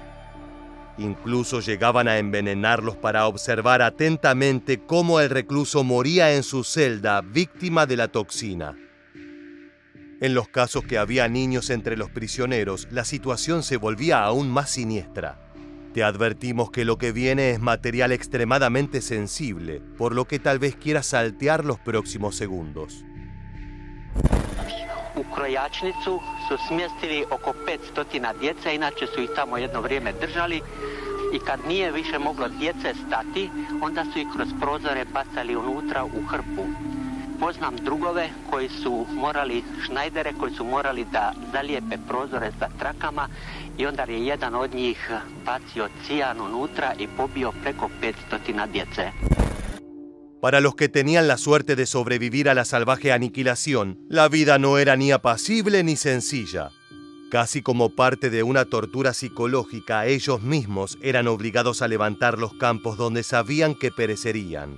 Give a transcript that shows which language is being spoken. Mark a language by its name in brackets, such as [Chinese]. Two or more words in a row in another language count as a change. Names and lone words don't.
[Spanish] Incluso llegaban a envenenarlos para observar atentamente cómo el recluso moría en su celda víctima de la toxina. En los casos que había niños entre los prisioneros, la situación se volvía aún más siniestra. Te advertimos que lo que viene es material extremadamente sensible, por lo que tal vez quieras saltear los próximos segundos. [Croatian] U Krojačnicu su smjestili oko 500 djece, inače su ih tamo jedno vrijeme držali i kad nije više moglo djece stati, onda su ih kroz prozore bacali unutra u hrpu. poznam drugove koji su morali, šnajdere koji su morali da zalijepe prozore za trakama i onda je jedan od njih bacio cijan unutra i pobio preko 500 djece. [Spanish] Para los que tenían la suerte de sobrevivir a la salvaje aniquilación, la vida no era ni apacible ni sencilla. Casi como parte de una tortura psicológica, ellos mismos eran obligados a levantar los campos donde sabían que perecerían.